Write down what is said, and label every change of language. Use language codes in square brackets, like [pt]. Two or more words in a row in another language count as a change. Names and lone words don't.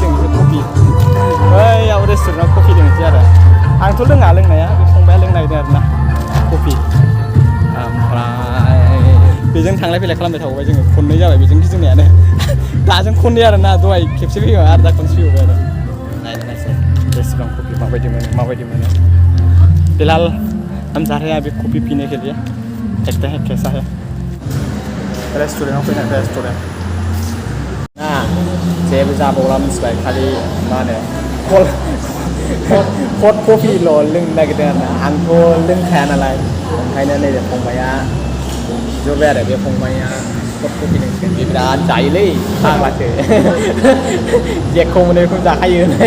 [brx] लोंनो kopi बैयाव रेस्टुरेन्टाव kopi लोंनोसै आरो आंथ' लोङा लोंनाया बे फंबाया लोंनो नागिरदों आरोना kopi ओमफ्राय बेजों थांलाय फैलाय खालामबाय थाबाय जोङो खननै जाबाय बेजों गिदिंनायानो दाजों खननै आरोना दहाय खेबसे फैबाय आरो दा खनसे फैबाय आरो नायनायसै रेस्टुरेंट kopi माबायदि मोनो [hi] फिलहाल हम जा रहे हैं अभी kopi पीने के लिए देखते हैं कैसा है [brx] रेस्टुरेंटाव फैनाय रेस्टुरेंट जेबो जाबावला मिथिबाय खालि मा होनो हट कफिल' लोंनो नागिरदों आरोना आंथ' लोंखाया नालाय ओंखायनो नैबे फंबाया जबाय आरो बे फंबाया [en] hot coffee [brx] लोंसिगोन बे बिराद जायोलै फाग्लासो जेखौ मोनो बेखौ जाखायो